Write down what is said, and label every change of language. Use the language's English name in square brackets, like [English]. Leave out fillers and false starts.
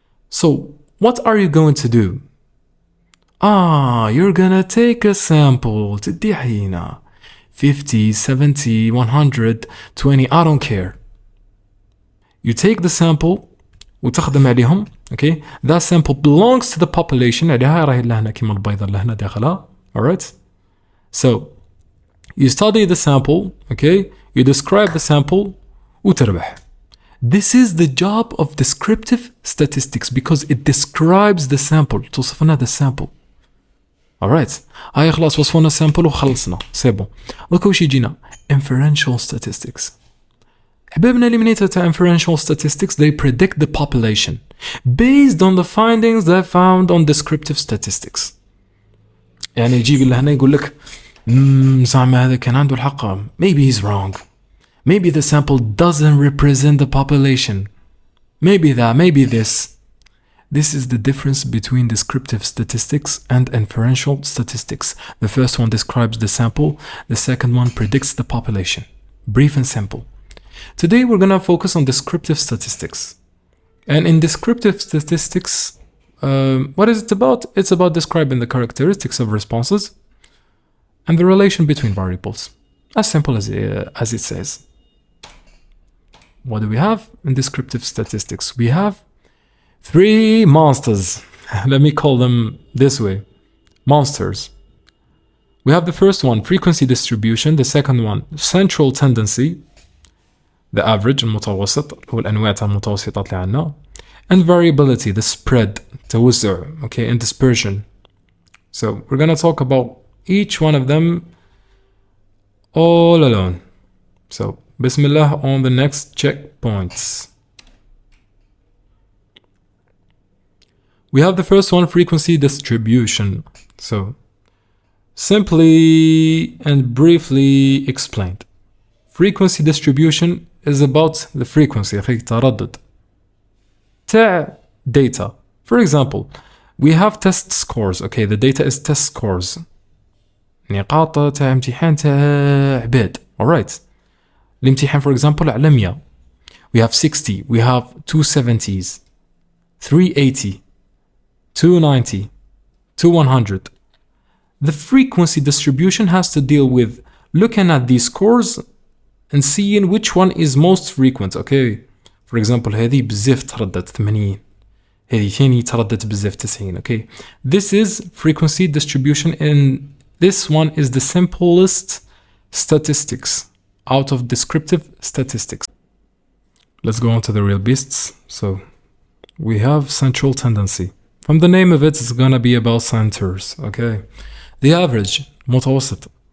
[English] So, what are you going to do? You're gonna take a sample. [Arabic] تدي عينة. [English] 50, 70, 100, 20, I don't care. You take the sample [Arabic] وتخدم عليهم, [English] okay? That sample belongs to the population. [Arabic] عليها راهي لهنا كيما البيضة اللي هنا داخلها. [English] Alright? So, you study the sample, okay? You describe the sample, [Arabic] وتربح. [English] This is the job of descriptive statistics because it describes the sample. [Arabic] توصف لنا [English] the sample. Alright. [Arabic] هاي خلاص وصفونا sample وخلصنا. [French] C'est bon. [Arabic] دوكا وش يجينا؟ Inferential statistics. حبابنا اللي تاع [English] inferential statistics, they predict the population based on the findings they found on descriptive statistics. [Arabic] يعني يجي لهنا يقول لك زعما هذا كان عنده الحق. [English] Maybe he's wrong. Maybe the sample doesn't represent the population. Maybe that, maybe this. This is the difference between descriptive statistics and inferential statistics. The first one describes the sample. The second one predicts the population. Brief and simple. Today we're going to focus on descriptive statistics. And in descriptive statistics, what is it about? It's about describing the characteristics of responses and the relation between variables. As simple as it says. What do we have in descriptive statistics? We have 3 monsters. Let me call them this way. Monsters. We have the first one, frequency distribution. The second one, central tendency. [Arabic] The average, المتوسط والأنواع تاع المتوسطات اللي عندنا. [English] And variability, the spread, توزع, okay, and dispersion. So we're gonna talk about each one of them all alone. So Bismillah on the next checkpoints. We have the first one, frequency distribution. So simply and briefly explained. Frequency distribution is about the frequency, تردد تاع data. For example, we have test scores. Okay, the data is test scores. [Arabic] نقاط تاع امتحان تاع عباد. Alright. الامتحان [English] for example [Arabic] على 100. [English] we have 60, we have 270s, 380, 290, 100. The frequency distribution has to deal with looking at these scores and seeing which one is most frequent. Okay, for example [Arabic] هذه بزاف تردد 80، هذه ثاني تردد بزاف 90. [English] Okay, this is frequency distribution, and this one is the simplest statistics out of descriptive statistics. Let's go on to the real beasts. So we have central tendency. From the name of it, it's gonna be about centers. Okay, the average متوسط.